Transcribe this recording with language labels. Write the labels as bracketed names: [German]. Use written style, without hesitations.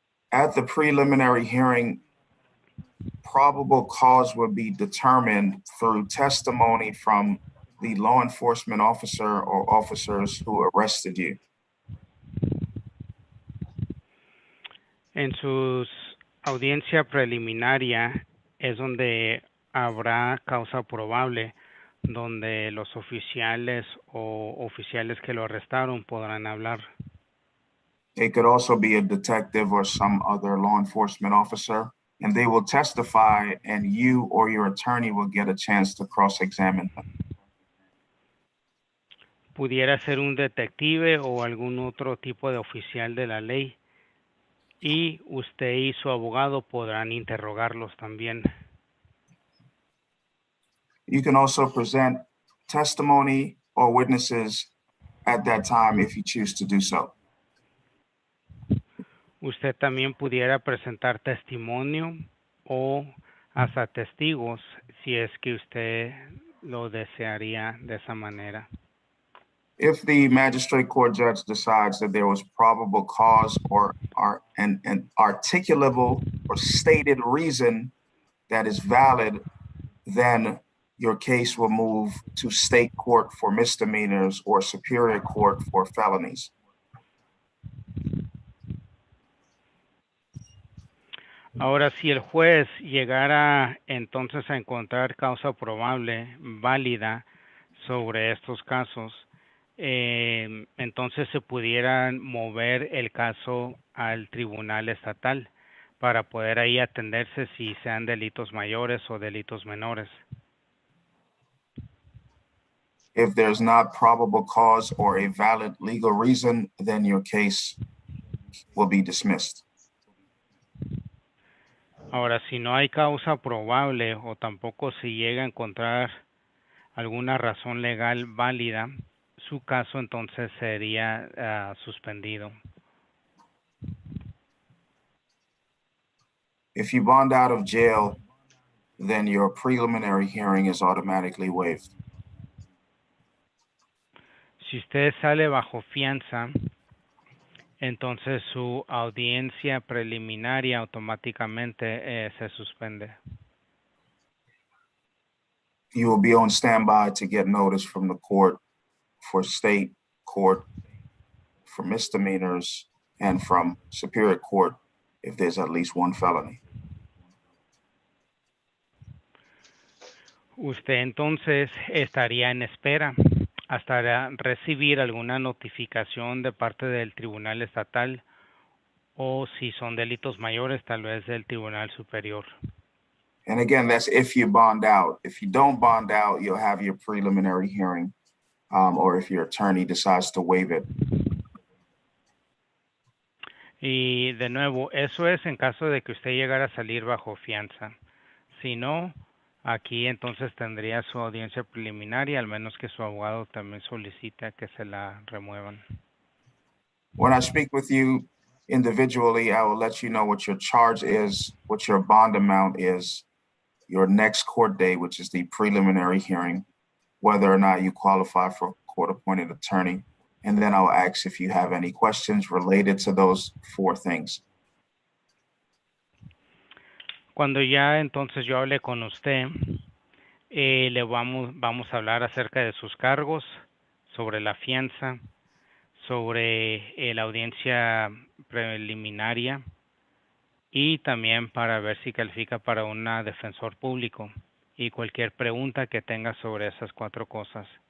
[English] At the preliminary hearing, probable cause will be determined through testimony from the law enforcement officer or officers who arrested you. [Spanish] En su audiencia preliminaria es donde habrá causa probable, donde los oficiales o oficiales que lo arrestaron podrán hablar. [English] It could also be a detective or some other law enforcement officer, and they will testify, and you or your attorney will get a chance to cross-examine them. [Spanish] Pudiera ser un detective o algún otro tipo de oficial de la ley, y usted y su abogado podrán interrogarlos también. [English] You can also present testimony or witnesses at that time if you choose to do so. [Spanish] Usted también pudiera presentar testimonio o hasta testigos si es que usted lo desearía de esa manera. [English] If the magistrate court judge decides that there was probable cause or an articulable or stated reason that is valid, then your case will move to state court for misdemeanors or superior court for felonies. [Spanish] Ahora, si el juez llegara entonces a encontrar causa probable válida sobre estos casos, entonces se pudieran mover el caso al tribunal estatal para poder ahí atenderse si sean delitos mayores o delitos menores. [English] If there's not probable cause or a valid legal reason, then your case will be dismissed. [Spanish] Ahora, si no hay causa probable o tampoco se llega a encontrar alguna razón legal válida, su caso entonces sería suspendido. [English] If you bond out of jail, then your preliminary hearing is automatically waived. [Spanish] Si usted sale bajo fianza, entonces su audiencia preliminaria automáticamente se suspende. [English] You will be on standby to get notice from the court for state court for misdemeanors and from superior court if there's at least one felony. [Spanish] Usted entonces estaría en espera hasta recibir alguna notificación de parte del tribunal estatal o si son delitos mayores, tal vez del tribunal superior. [English] And again, that's if you bond out. If you don't bond out, you'll have your preliminary hearing, or if your attorney decides to waive it. [Spanish] Y de nuevo, eso es en caso de que usted llegara a salir bajo fianza. Si no, aquí entonces tendría su audiencia preliminar, al menos que su abogado también solicita que se la remuevan. [English] When I speak with you individually, I will let you know what your charge is, what your bond amount is, your next court date, which is the preliminary hearing, whether or not you qualify for a court-appointed attorney, and then I'll ask if you have any questions related to those four things. [Spanish] Cuando ya entonces yo hable con usted, le vamos a hablar acerca de sus cargos, sobre la fianza, sobre la audiencia preliminaria y también para ver si califica para un defensor público y cualquier pregunta que tenga sobre esas cuatro cosas.